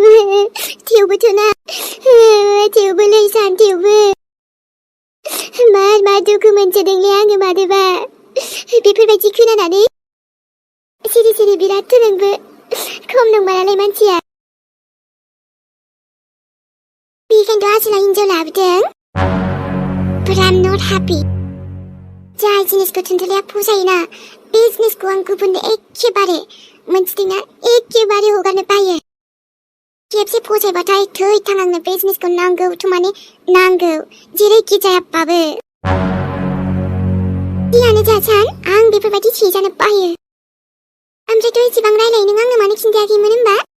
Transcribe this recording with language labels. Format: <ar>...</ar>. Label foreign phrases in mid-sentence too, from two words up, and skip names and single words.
<brx>थेवबोथ' ना थेवबोलै सान थेवबो मा मा दुखु मोनसोदोंलै आङो मानोबा बेफोरबायदि खोनानानै सिरि सिरि बिराद नोंबो खम नंमारालाय मानसिया बेखायनोथ' आसोला हिनजाव लाबोदों</brx> <en>but I'm not happy</en> <brx>जाय जिनिसखौ थुनथुलिया फसायोना बे जिनिसखौ आं गुबुननो एखेबारे मोनथिदोंना एखेबारे हगारनो बायो खेबसे फसायबाथाय थै थां आंनो बे जिनिसखौ नांगौथ' माने नांगौ जेरैखि जायाबाबो जियानो जा सान आं बेफोरबायदि सिजानो बायो ओमफ्रायथ' एसेबां रायलाय नों आंनो मानो खिन्थायाखैमोन होमबा</brx>